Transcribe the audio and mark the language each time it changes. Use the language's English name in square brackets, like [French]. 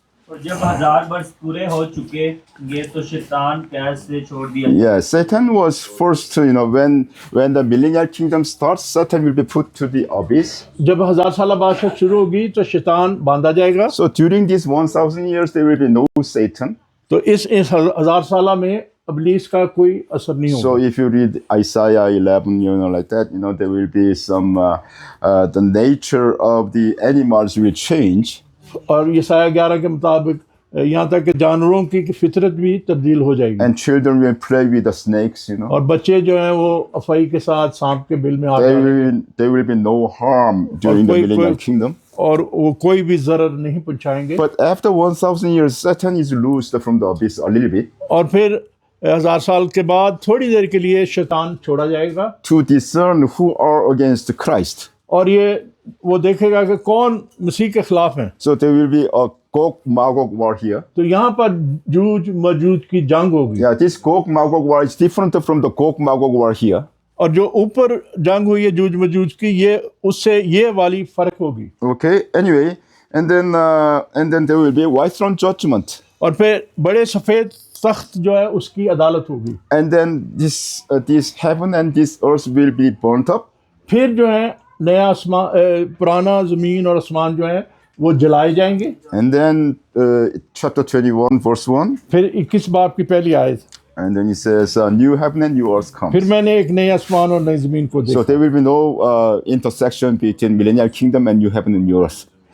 [Hindi] और जब 1000 वर्ष पूरे हो चुके तो शैतान कैद से छोड़ दिया। [English] Yeah, Satan was first, when the millennial kingdom starts, Satan will be put to the abyss. [Hindi] जब 1000 साल बादशाह शुरू होगी तो शैतान बांधा जाएगा। [English] So during these 1000 years, there will be no Satan. [Hindi] तो इस 1000 साल में अबलीस का कोई असर नहीं [English] So [Hindi] होगा। [English] if you read Isaiah 11, like that, there will be some, the nature of the animals will change. [Hindi] और यसाया 11 के मुताबिक यहाँ तक कि जानवरों की फितरत भी तब्दील हो जाएगी। [English] And children will play with the snakes, [Hindi] और बच्चे जो हैं वो अफाई के साथ सांप के बिल में आ जाएंगे। [English] There will be no harm during the millennial kingdom. [Hindi] और वो कोई भी जरर नहीं पहुंचाएंगे। [English] But after 1000 years, Satan is loosed from the abyss a little bit. [Hindi] और फिर 1000 साल के बाद थोड़ी देर के लिए शैतान छोड़ा जाएगा [English] To discern who are against Christ. [Hindi] और ये वो देखेगा कि कौन मसीह के खिलाफ है। [English] So there will be a Gog-Magog war here. [Hindi] तो यहाँ पर जूझ मजूद की जंग होगी। [English] Yeah, this Gog-Magog war is different from the Gog-Magog war here. [Hindi] और जो ऊपर जंग हुई है जूझ मजूद की, ये उससे ये वाली फर्क होगी। [English] Okay, anyway, and then there will be white throne judgment. [Hindi] और फिर बड़े सफेद तख्त जो है उसकी अदालत होगी। [English] And then this heaven and this earth will be burnt up. [Hindi] फिर जो है नया आसमान, पुराना जमीन और आसमान जो है वो जलाए जाएंगे। [English] And then chapter 21 verse 1. [Hindi] फिर 21 बाब की पहली आयत, [English] And then it says, new heaven and new earth comes. [Hindi] फिर मैंने एक नए आसमान और नई जमीन को [English] So [Hindi] देखा। [English] there will be no intersection between millennial kingdom and new heaven and new earth.